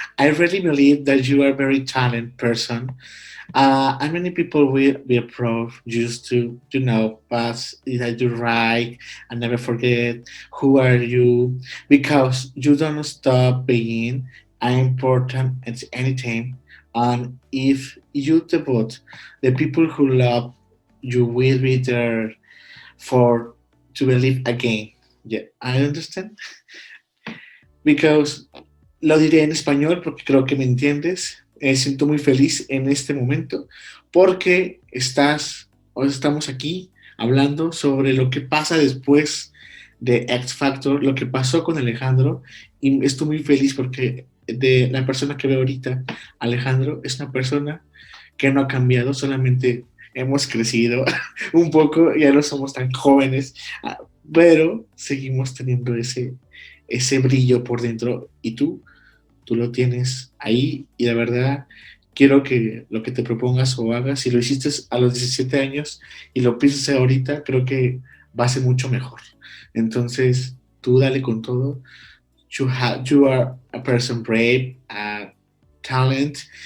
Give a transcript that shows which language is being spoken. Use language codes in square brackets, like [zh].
[en] I really believe that you are a very talented person. And many people will be proud just to pass that you write and never forget who are you, because you don't stop being important at any time. And if you debut, the people who love you will be there for to believe again. Yeah, I understand. Because [es] lo diré en español porque creo que me entiendes. Me siento muy feliz en este momento porque estamos aquí hablando sobre lo que pasa después de X Factor, lo que pasó con Alejandro, y estoy muy feliz porque de la persona que veo ahorita, Alejandro es una persona que no ha cambiado, solamente hemos crecido un poco, ya no somos tan jóvenes, pero seguimos teniendo ese brillo por dentro, y tú lo tienes ahí, y la verdad quiero que lo que te propongas o hagas, si lo hiciste a los 17 años y lo piensas hacer ahorita, creo que va a ser mucho mejor. Entonces, tú dale con todo. [en] You are a person brave, a talent.